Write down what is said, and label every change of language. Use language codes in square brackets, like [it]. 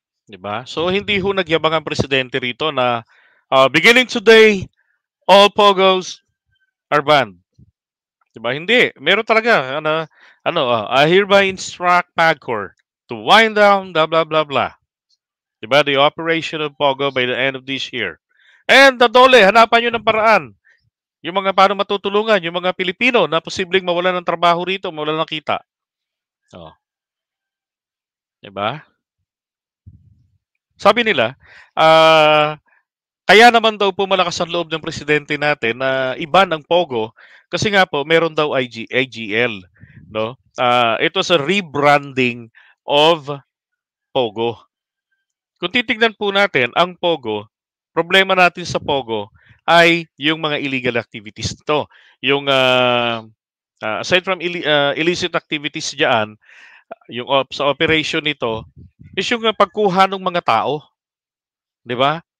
[tl] Diba? So hindi ho nagyabang ang presidente rito na [en] beginning today, all pogos are banned. [tl] Diba? Hindi. Meron talaga. [en] I hereby instruct PAGCOR to wind down blah blah blah blah. Diba? The operation of Pogo by the end of this year. [tl] And the Dole, hanapan nyo ng paraan. Yung mga paano matutulungan, yung mga Pilipino na posibleng mawalan ng trabaho rito, mawalan ng kita. Oh. Diba? Sabi nila, kaya naman daw po malakas ang loob ng presidente natin na iban ang Pogo kasi nga po meron daw IGL, no? [en] It was a rebranding of Pogo. [tl] Kung titingnan po natin ang Pogo, problema natin sa Pogo ay yung mga illegal activities nito. Yung [en] aside from illicit activities [tl] diyan, yung sa operation nito is yung pagkuha ng mga tao. 'Di ba?